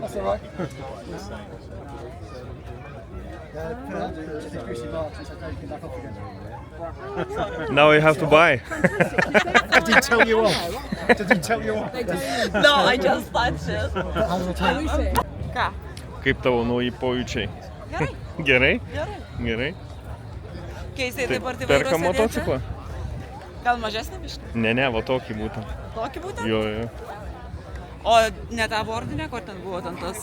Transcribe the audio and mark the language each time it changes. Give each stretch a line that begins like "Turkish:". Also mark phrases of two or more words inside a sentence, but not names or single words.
English: That's all right. Just greasy marks, it's okay, you can back off again. Now you have to buy. Did he tell you off? Did he tell you off? No, I just touched it. How does it taste?
Lithuanian: Ką? Kaip tavo nauji pojūčiai? Gerai. Gerai? Gerai. Gerai. Keistai taip ar taip Perka motociklą? Gal mažesnį biškį? Ne, va tokį būtent. Tokį būtent? Jo. O ne tą bordinę, kur ten buvo ten tas?